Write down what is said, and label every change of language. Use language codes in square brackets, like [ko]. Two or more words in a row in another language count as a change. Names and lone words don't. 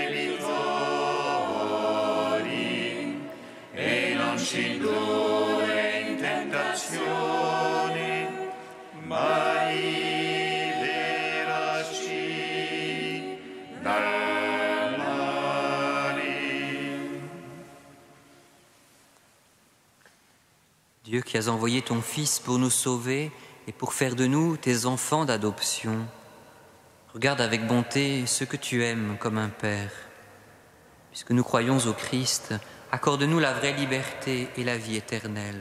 [it] debitori, e non ci indurre in tentazione, ma liberaci dal male. [fr] Dieu qui as envoyé ton Fils pour nous sauver et pour faire de nous tes enfants d'adoption, regarde avec bonté ceux que tu aimes comme un Père. Puisque nous croyons au Christ, accorde-nous la vraie liberté et la vie éternelle.